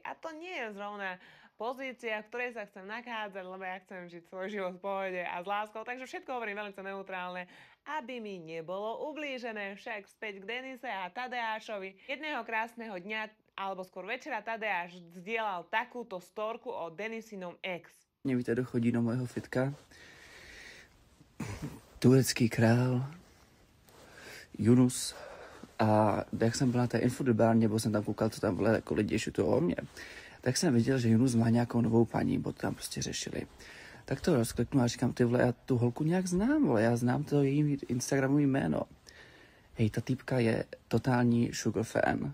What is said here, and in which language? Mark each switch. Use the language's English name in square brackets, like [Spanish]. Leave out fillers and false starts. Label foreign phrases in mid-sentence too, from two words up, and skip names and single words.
[Slovak] A to nie je zrovna pozícia, v ktorej sa chcem nachádzať, lebo ja chcem žiť svoj život v pohode a s láskou, takže všetko hovorím veľmi neutrálne, aby mi nebolo ublížené. Však späť k Denise a Tadeášovi. Jedného krásneho dňa, alebo skôr večera, Tadeáš zdieľal takúto storku o Denisinom ex. [Czech] Víte, dochodí do mojho fitka turecký král Yunus a jak jsem byl na té infodobárně, nebo jsem tam koukal, co tam bylo, jako lidi šutují o mě, tak jsem viděl, že Yunus má nějakou novou paní, bo to tam prostě řešili. Tak to rozkliknu a říkám, ty vole, já tu holku nějak znám, vole, já znám to její Instagramový jméno. Hej, ta týpka je totální [English] sugar fan.